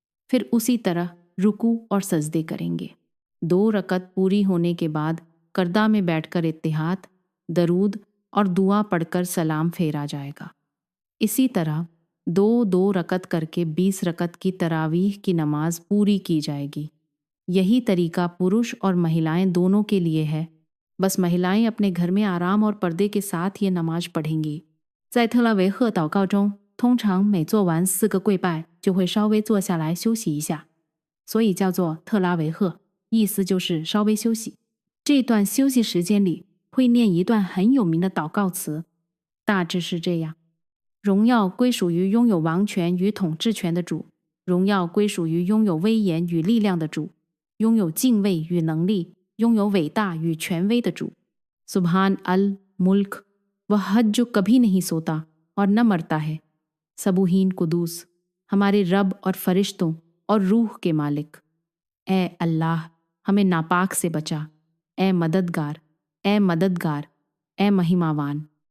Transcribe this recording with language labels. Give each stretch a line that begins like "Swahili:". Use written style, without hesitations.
Hindi: फिर उसी तरह रुकू और सजदे करेंगे। 2 रकत पूरी होने के बाद करदा में बैठकर इत्तिहाद, दरूद और दुआ पढ़कर सलाम फेरा जाएगा। इसी तरह 2-2 रकत करके 20 रकत की तरावीह की नमाज पूरी की जाएगी। यही तरीका पुरुष और महिलाएं दोनों के लिए है, बस महिलाएं अपने घर में आराम और पर्दे के साथ ये नमाज पढ़ेंगी।
Chinese: 在特拉维赫祷告中，通常每做完4个跪拜，就会稍微坐下来休息一下，所以叫做特拉维赫，意思就是稍微休息。这段休息时间里会念一段很有名的祷告词，大致是这样：荣耀归属于拥有王权与统治权的主，荣耀归属于拥有威严与力量的主，拥有敬畏与能力，拥有伟大与权威的主。
Hindi: सुभान अल मुल्क, वह हद जो कभी नहीं सोता और न मरता है, सबूहीन कुदूस, हमारे रब और फरिश्तों और रूह के मालिक। ए अल्लाह, हमें नापाक से बचा। ए मददगार, ए मददगार, ए महिमावान।